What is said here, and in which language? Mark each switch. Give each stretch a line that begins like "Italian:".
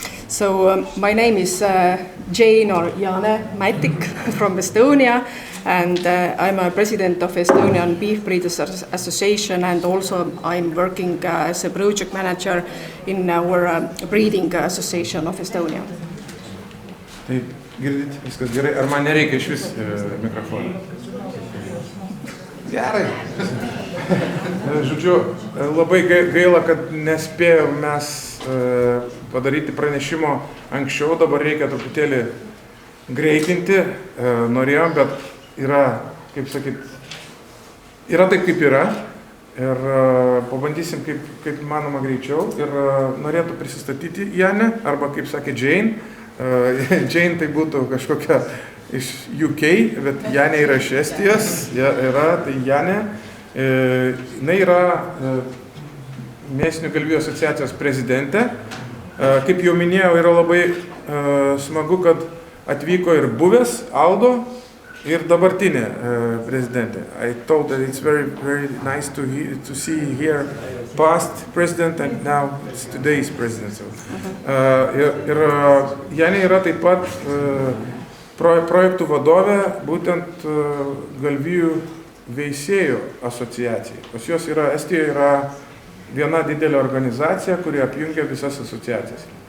English: So my name is Jane or Jane Mattik from Estonia, and I'm a president of Estonian Beef Breeders Association, and also I'm working as a project manager in our breeding association of Estonia.
Lithuanian: Taip, girdit, viskas gerai. Ar man nereikia iš vis mikrofono? Gerai. Žodžiu, labai gaila, kad nespėjom mes padaryti pranešimo anksčiau, dabar reikia truputėlį greitinti, norėjom, bet yra, kaip sakyt, yra taip, kaip yra, ir pabandysim kaip manoma greičiau, ir norėtų prisistatyti Janę, arba kaip sakė Jane. Jane tai būtų kažkokia iš UK, bet Janė yra iš Estijos, tai Janė. Jinai yra Mėsinių galvijų asociacijos prezidentė. Kaip jau minėjau, yra labai smagu, kad atvyko ir buvęs Aldo, ir dabartinė prezidentė.
English: I thought that it's very, very nice to see here past president and now it's today's president.
Lithuanian: So, ir Janė yra taip pat projektų vadovė būtent galvijų veisėjų asociacijai. Pas jos yra, Estijoje yra viena didelė organizacija, kuri apjungia visas asociacijas.